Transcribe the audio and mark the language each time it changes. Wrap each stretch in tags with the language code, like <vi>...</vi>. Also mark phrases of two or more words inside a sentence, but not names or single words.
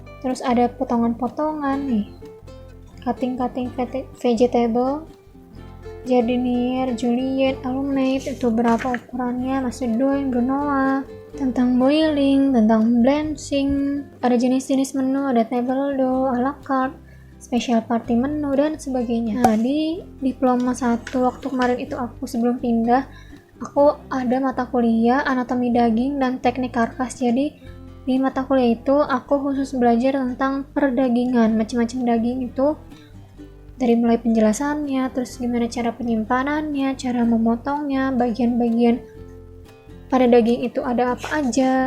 <id>Terus ada potongan-potongan nih,</id> <en>cutting vegetable,</en> <id>jardinier, juliet, alumate, itu berapa ukurannya, macedon, granola, tentang boiling, tentang blanching, ada jenis-jenis menu, ada</id> <fr>table d'eau, a la carte,</fr> <en>special party menu,</en> <id>dan sebagainya. Nah, di diploma 1 waktu kemarin itu aku sebelum pindah, aku ada mata kuliah anatomi daging dan teknik karkas. Jadi di mata kuliah itu aku khusus belajar tentang perdagingan, macam-macam daging itu, dari mulai penjelasannya, terus gimana cara penyimpanannya, cara memotongnya, bagian-bagian pada daging itu ada apa aja.</id>